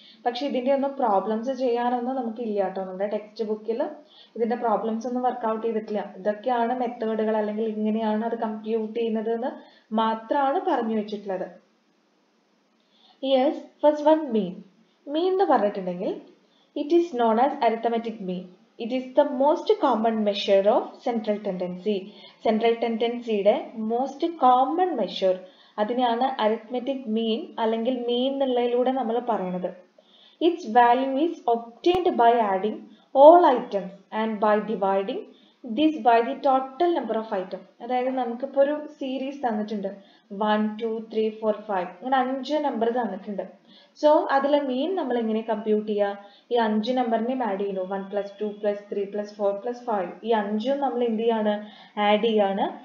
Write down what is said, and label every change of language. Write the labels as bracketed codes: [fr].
[ml] പക്ഷെ ഇതിൻ്റെ ഒന്നും പ്രോബ്ലംസ് ചെയ്യാനൊന്നും നമുക്കില്ല കേട്ടോ. നമ്മുടെ ടെക്സ്റ്റ് ബുക്കിൽ ഇതിൻ്റെ പ്രോബ്ലംസ് ഒന്നും വർക്കൗട്ട് ചെയ്തിട്ടില്ല. ഇതൊക്കെയാണ് മെത്തേഡുകൾ അല്ലെങ്കിൽ ഇങ്ങനെയാണ് അത് കമ്പ്യൂട്ട് ചെയ്യുന്നത് എന്ന് മാത്രമാണ് പറഞ്ഞു വെച്ചിട്ടുള്ളത്. [en] Yes, first one mean. Mean [ml] എന്ന് പറഞ്ഞിട്ടുണ്ടെങ്കിൽ [en] It is known as arithmetic mean. It is the most common measure of central tendency. [ml] Central tendency യുടെ [en] most common measure [ml] അതിനെയാണ് arithmetic mean അല്ലെങ്കിൽ mean എന്നുള്ളതിലൂടെ നമ്മൾ പറയുന്നത്. [en] Its value is obtained by adding all items and by dividing this by the total number of items. [ml] അതായത് നമുക്കിപ്പോൾ ഒരു series തന്നിട്ടുണ്ട് 1 2 3 4 5 അങ്ങനെ 5 നമ്പർ തന്നിട്ടുണ്ട്. സോ അതിലെ മീൻ നമ്മൾ എങ്ങനെ കമ്പ്യൂട്ട് ചെയ്യുക? ഈ 5 നമ്പറിനെയും ആഡ് ചെയ്യുന്നു. 1 + 2 + 3 + 4 + 5 ഈ 5ഉം നമ്മൾ എന്ത് ചെയ്യാണ്? ആഡ് ചെയ്യാണ്.